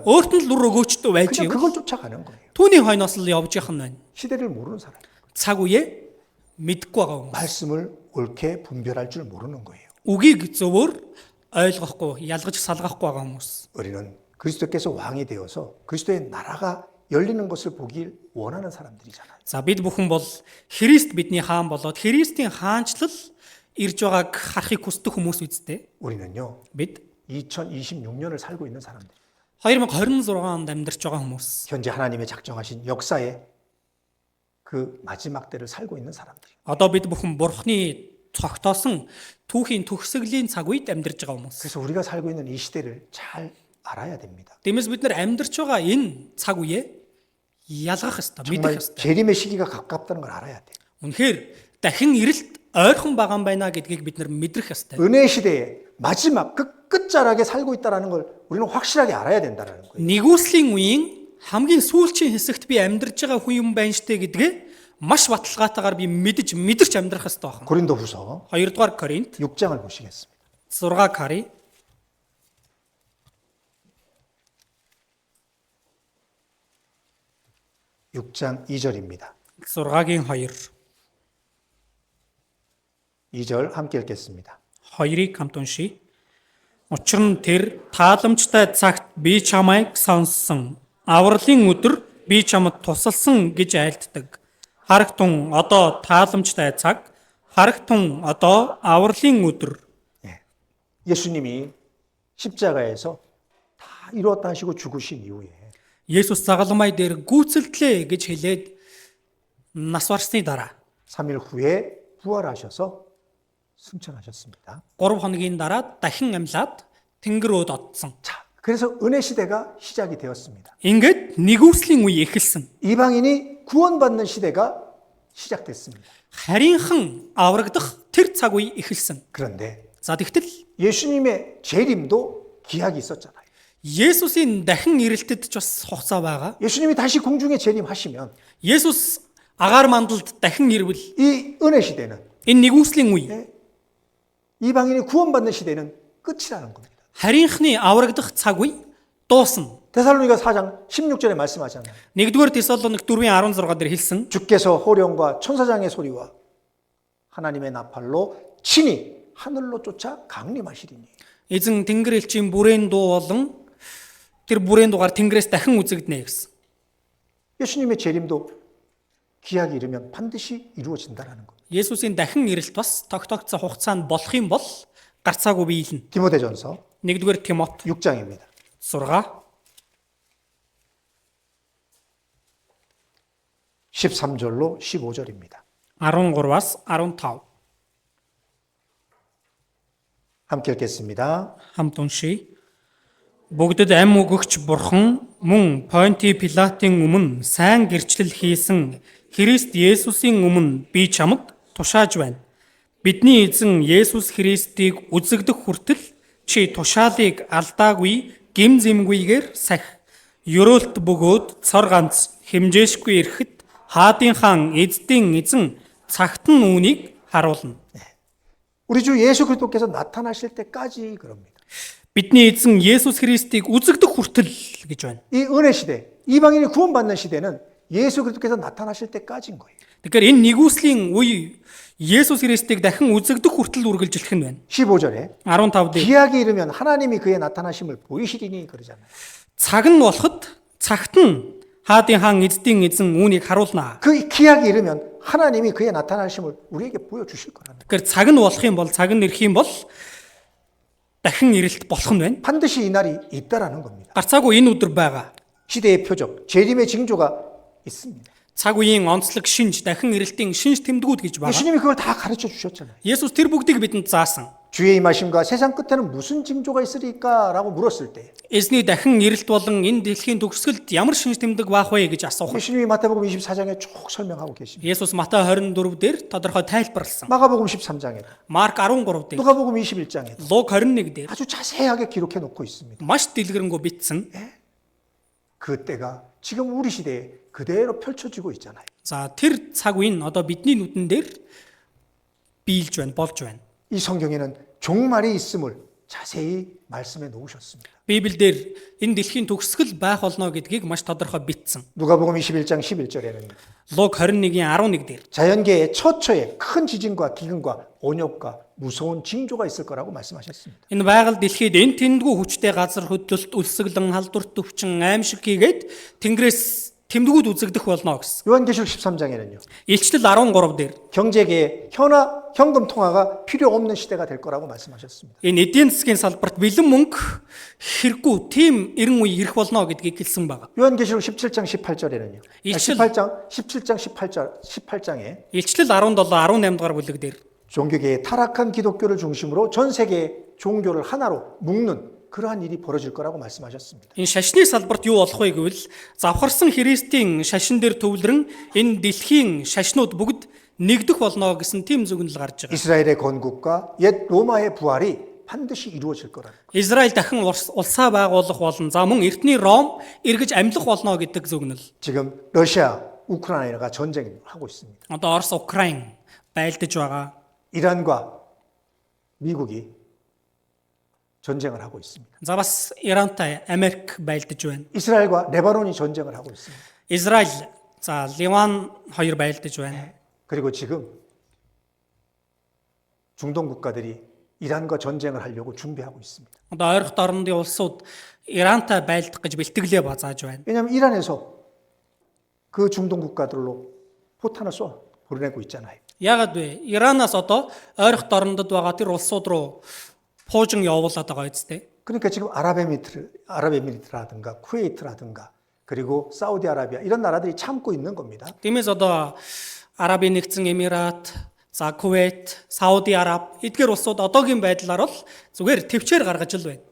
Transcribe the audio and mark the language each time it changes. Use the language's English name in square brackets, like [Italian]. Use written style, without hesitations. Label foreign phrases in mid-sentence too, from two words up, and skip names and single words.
[Mongolian] Өөрт нь л үр өгөөчтэй байж [Korean] 그냥 [Mongolian] юм. [Korean] 그걸 쫓아가는 거예요. [Mongolian] Түүний хойноос л явж яхан байна. [Korean] 시대를 모르는 사람, [Mongolian] Цаг үеэ мэдгүй байгаа хүн. [Korean] 말씀을 옳게 분별할 줄 모르는 거예요. [Mongolian] Үгийг зөвөр ойлгохгүй, ялгаж салгахгүй байгаа хүмүүс. [Korean] 우리는 그리스도께서 왕이 되어서 그리스도의 나라가 열리는 것을 보길 원하는 사람들이잖아요. [Mongolian] За бид бүхэн бол Христ бидний хаан болоод Христийн хаанчлал ирж байгааг харахыг хүсдэг хүмүүс үсттэй. [Korean] 우리는요, [Mongolian] Бид [Korean] 2026년을 살고 있는 사람들, [Mongolian] 2026 онд амьдарч байгаа хүмүүс. [Korean] 현재 하나님의 작정하신 역사의 그 마지막 때를 살고 있는 사람들. [Mongolian] Одоо бид бүхэн Бурхны цогтоосон түүхийн төгсгөлийн цаг үед амьдарч байгаа хүмүүс. [Korean] 그래서 우리가 살고 있는 이 시대를 잘 알아야 됩니다. [Mongolian] Тиймээс бид нар амьдарч байгаа энэ цаг үеэ ялгах ёстой, [Korean] 정말 [Mongolian] мэдэх ёстой. [Korean] 재림의 시기가 가깝다는 걸 알아야 돼. [Mongolian] Үнэхээр дахин ирэлт ойрхон байгаа юм байна гэдгийг бид нар мэдрэх ёстой. [Korean] 은혜 시대의 마지막 그 끝자락에 살고 있다는 걸 우리는 확실하게 알아야 된다는 거예요. [Mongolian] Нэгүслийн үеийн хамгийн сүүлчийн хэсэгт би амьдарч байгаа хүн юм байна штэ гэдгээ маш баталгаатайгаар би мэдэрч амьдрах ёстой байна. [Korean] 고린도후서 [Mongolian] 2 дугаар Коринт [Korean] 6장을 보시겠습니다. [Mongolian] 6 Кори [Korean] 6장 2절입니다. [Mongolian] 6-гийн 2. [Korean] 2절 함께 읽겠습니다. [Mongolian] 2-ыг хамт уншийе. Учир нь тэр тааламжтай цагт би чамайг сонссон. Авралын өдөр би чамд тусалсан гэж айлддаг. Харагтун одоо тааламжтай цаг, харагтун одоо авралын өдөр. [Korean] 예. 예수님이 십자가에서 다 이루었다 하시고 죽으신 이후에 [Mongolian] Есүс загалмай дээр гүйцэлдлээ гэж хэлээд нас барсны дараа [Korean] 3일 후에 부활하셔서 승천하셨습니다. [Mongolian] 3 хоногийн дараа дахин амьлаад тэнгэр рүү додсон. [Korean] 자, 그래서 은혜 시대가 시작이 되었습니다. [Mongolian] Ингээд нэгүслийн үе эхэлсэн. [Korean] 이방인이 구원받는 시대가 시작됐습니다. [Mongolian] Харийнхан аврагдах тэр цаг үе эхэлсэн. [Korean] 그런데 [Mongolian] За тэгтэл [Korean] 예수님의 재림도 기약이 있었잖아요. [Mongolian] Есүсийн дахин ирэлтэд ч бас хугацаа байгаа. [Korean] 예수님이 다시 공중에 재림하시면 [Mongolian] Есүс агаар мандалд дахин ирвэл [Korean] 이 은혜 시대는, [Mongolian] энэ нэгүслийн үе [Korean] 이방인이 구원받는 시대는 끝이라는 겁니다. [Mongolian] харийнхны аврагдах цаг үе дуусна. [Korean] 데살로니가 4장 16절에 말씀하잖아요. [Mongolian] 1-р Тесалоник 4:16 дээр хэлсэн. [Korean] 주께서 호령과 천사장의 소리와 하나님의 나팔로 친히 하늘로 쫓아 강림하시리니. [Mongolian] Эзэн тэнгэр элчийн бүрээн дуу болон тэр бүрээн дуугаар тэнгэрээс дахин үзэгдэнэ гэсэн. [Korean] 예수님의 재림도 기약이 이르면 반드시 이루어진다라는 거. [Mongolian] Есүсийн дахин ирэлт бас тогтоогдсон хугацаанд болох юм бол гарцаагүй биелнэ. [Korean] 디모데전서 [Mongolian] 1-р Тимот [Korean] 6장입니다. [Mongolian] 6 [Korean] 13절로 15절입니다. [Mongolian] 13-аас 15 [Korean] 함께 읽겠습니다. [Mongolian] хамт уншия. Бүгдэд ам өгөгч бурхан мөн Понти Пилатын өмнө сайн гэрчлэл хийсэн Христ Есүсийн өмнө би чамд тушааж байна. Бидний эзэн Есүс Христийг үзэгдэх хүртэл чи тушаалыг алдаагүй гим зэмгүйгээр сах. Ёроолт бөгөөд цор ганц хэмжээшгүй ирэхэд хаадын хаан эздийн эзэн цагт нь үүнийг харуулна. [Korean] 우리 주 예수 그리스도께서 나타나실 때까지 그럽니다. [Mongolian] Бидний эзэн Есүс Христийг үзэгдэх хүртэл гэж байна. [Korean] 이 은혜 시대, 이방인이 구원받는 시대는 예수 그리스도께서 나타나실 때까지인 거예요. [Mongolian] Тэгэхээр энэ нэгүслийн үе Есүс Христийг дахин үзэгдэх хүртэл үргэлжилэх нь байна. [Korean] 15절에 [Mongolian] 15 дээр [Korean] 기약이 이르면 하나님이 그의 나타나심을 보이시리니 그러잖아요. [Mongolian] цаг нь болоход цагт нь хаадын хаан эздийн эзэн үүнийг харуулнаа. [Korean] 그 기약이 이르면 하나님이 그의 나타나심을 우리에게 보여주실 거라는 거예요. [Mongolian] Тэгэхээр цаг нь болох юм бол цаг нь ирэх юм бол дахин ирэлт болох нь байна. [Korean] 반드시 이 날이 있다라는 겁니다. [Mongolian] Гарцаагүй энэ өдөр байгаа. [Korean] 시대의 표적, 재림의 징조가 있습니다. [Mongolian] Цаг үеийн онцлог шинж, дахин ирэлтийн шинж тэмдгүүд гэж байгаа. [Korean] 예수님이 그걸 다 가르쳐 주셨잖아요. [Mongolian] Есүс тэр бүгдийг бидэнд заасан. [Korean] 주의 임하심과 세상 끝에는 무슨 징조가 있으리까라고 물었을 때 [Mongolian] Эзний дахин ирэлт болон энэ дэлхийн төгсгөлд ямар шинж тэмдэг баах вэ гэж асуух. [Korean] 예수님이 마태복음 24장에 쭉 설명하고 계십니다. [Mongolian] Есүс Матай 24 дээр тодорхой тайлбарласан. [Korean] 마가복음 13장에, [Mongolian] Марк 13 дээр, [Korean] 누가복음 21장에 [Mongolian] Луг 21 дээр [Korean] 아주 자세하게 기록해 놓고 있습니다. [Mongolian] маш дэлгэрэнгүй бичсэн. [Korean] 그 때가 지금 우리 시대에 그대로 펼쳐지고 있잖아요. [Mongolian] За тэр цаг үе нь одоо бидний нүдэн дээр биелж байна, болж байна. [Korean] 이 성경에는 종말이 있음을 자세히 말씀해 놓으셨습니다. [Mongolian] Библиэлд энэ дэлхийн төгсгөл байх болно гэдгийг маш тодорхой бичсэн. [Korean] 누가복음 21장 11절에는 [Mongolian] Луг 21-ийн 11 дээр [Korean] 자연계의 처처에 큰 지진과 기근과 온역과 무서운 징조가 있을 거라고 말씀하셨습니다. [Mongolian] энэ байгаль дэлхийд энэ тэндгүү хүчтэй газар хөдлөлт, үлсгэлэн, халдварт өвчин, аимшиг хийгээд Тэнгэрээс тэмдгүүд үзэгдэх болно гэсэн. [Korean] 요한계시록 13장에는요. [Mongolian] Илчлэл 13 дээр [Korean] 경제계의 현금 통화가 필요 없는 시대가 될 거라고 말씀하셨습니다. [Mongolian] энэ эдийн засгийн салбарт бэлэн мөнгө хэрэггүй тийм эрен үе ирэх болно гэдгийг хэлсэн байна. [Korean] 요한계시록 17장 18절에는요. 일칠- 17장 18장에 [Mongolian] Илчлэл 17, 18 дугаар бүлэг дээр [Korean] 종교계의 타락한 기독교를 중심으로 전 세계 종교를 하나로 묶는 그러한 일이 벌어질 거라고 말씀하셨습니다. [Mongolian] энэ шашны салбарт юу болох вэ гэвэл завхарсан Христийн шашин дээр төвлөрөн энэ дэлхийн шашнууд бүгд нэгдэх болно гэсэн тийм зөвнөл гарч байгаа. [Korean] 이스라엘의 건국과 옛 로마의 부활이 반드시 이루어질 거라는 거예요. [Mongolian] Израиль дахин улсаа байгуулах болон за мөн эртний Ром эргэж амьлах болно гэдэг зөвнөл. [Korean] 지금 러시아, 우크라이나가 전쟁을 하고 있습니다. [Mongolian] Одоо Орос, Украин байлдаж байгаа. [Korean] 이란과 미국이 전쟁을 하고 있습니다. [Mongolian] За бас Ирантай Америк байлдаж байна. [Korean] 이스라엘과 레바논이 전쟁을 하고 있습니다. [Mongolian] Израиль за Ливан хоёр байлдаж байна. [Korean] 그리고 지금 중동 국가들이 이란과 전쟁을 하려고 준비하고 있습니다. [Mongolian] Одоо ойрхон орнуудын улсууд Ирантай байлдах гэж бэлтгэлээ базааж байна. [Korean] 왜냐하면 이란에서 그 중동 국가들로 포탄을 쏘아 보내고 있잖아요. [Mongolian] Яагаад вэ? Иранаас одоо ойрхон орнуудад байгаа тэр улсууд руу пуужин явуулаад байгаа үстэй. 그러니까 지금 아랍에미리트라든가 쿠웨이트라든가 그리고 사우디아라비아 이런 나라들이 참고 있는 겁니다. Тиймээс одоо Арабын нэгдсэн Эмират, за Кувейт, Сауди Араб эдгээр улсууд одоогийн байдлаар бол зүгээр төвчээр гаргаж л байна.